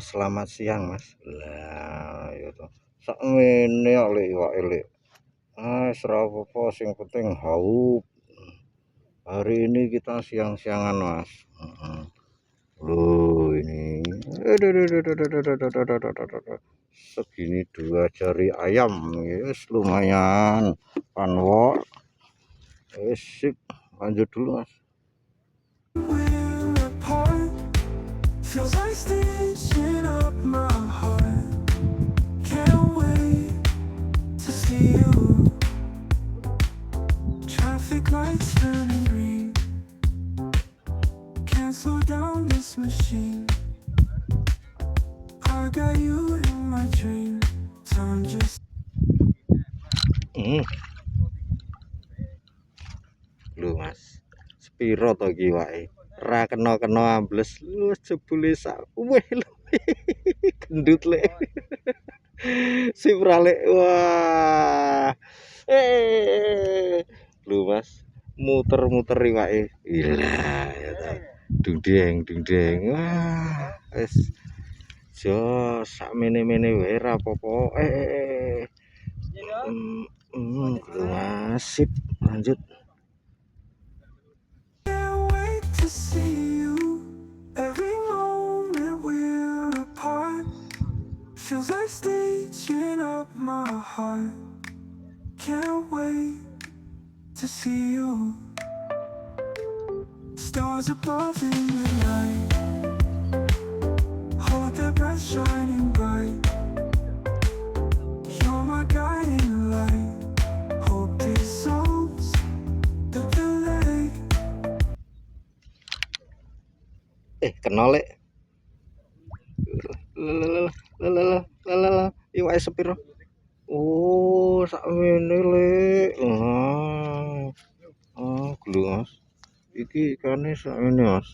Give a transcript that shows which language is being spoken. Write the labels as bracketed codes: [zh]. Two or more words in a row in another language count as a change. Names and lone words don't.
[jv] Selamat siang Mas. Lah ya to. Sak ngene kok Lek iwake Lek. Ora apa-apa sing penting haup. [id] Hari ini kita siang-siangan, Mas. Loh, ini. Segini 2 jari ayam. Yes, lumayan. Panwok. Yes, sip. Lanjut dulu, Mas. [en] We're apart. Feels like stitching up my heart. Can't wait to see you. Traffic lights turning green. Can't slow down this machine. I got you in my dream. Time just [jv] Lho, Mas. Sepiro to iki wae? Ra kena-kena ambles. Wis jebule sak weh lho. Gendut lek. Sip ralik. Wah. Lho, Mas. Muter-muter iwake. Gila ya ta. Dung-deng. Wah, wis jos sak mene-mene wae ra apa-apa. Lho, Mas. Sip, lanjut. [en] can't wait to see you. Every moment we're apart feels like stitching up my heart. Can't wait to see you. Stars above in the night, hold their breath shining bright. You're my guiding light. Hope dissolves the delay. [jv] Kena lek. Iwake sepiro? Oh, sakmene lek. Gelo, Mas. Iki ikane sakmene, Mas.